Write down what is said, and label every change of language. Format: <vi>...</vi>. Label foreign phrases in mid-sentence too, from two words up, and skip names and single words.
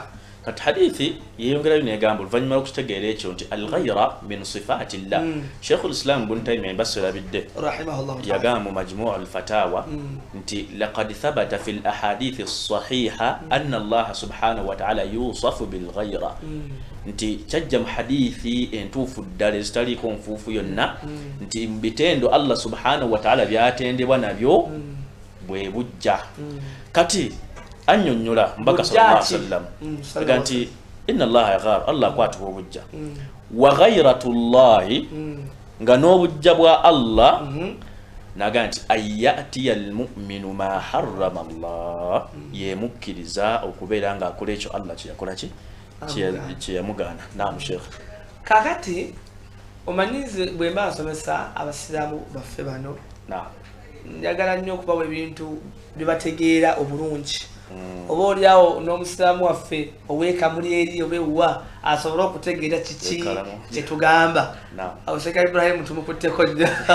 <lg>Kati hadithi yeyongerayo negamba oluvannyuma lw'okukitegeera ekyo nti</lg> <ar>الغيرة من صفات الله</ar> <lg>Sheikhul Islam Ibn Taymiyyah basirabidde yagamba mu Majmu' al-Fatawa</lg> <ar>nti لقد ثبت في الأحاديث الصحيحة أن الله سبحانه وتعالى يوصف بالغيرة</ar> <lg>nti kyajja mu hadithi entuufu ddala ezitaliiko nfuufu yonna nti mbitendo</lg> <ar>الله سبحانه وتعالى</ar> <lg>byatendebwa nabyo bwe bujja kati anyonyola mbaka</lg> <ar>صلى الله عليه وسلم</ar> <lg>aganti</lg> <ar>إن الله يغار</ar> <lg>Allah kwatu obujja</lg> <ar>وغيرة الله</ar> <lg>nga n'obujja bwa Allah naganti</lg> <ar>يأتي المؤمن ما حرم الله</ar> <lg>yemukkiriza okubeera nga akola ekyo Allah kyeyakola kyeyamugana. Naam Sheikh kakati omanyize bwe mba nsomesa abasiraamu baffe bano njagala nnyo okubawa ebintu byebategeera obulungi oba oliawo n'omusiraamu waffe oweekamuli eri obewa asobole okutegeera kiki kyetugamba awo Sheikh Ibrahim tumukutteko nnyo</lg>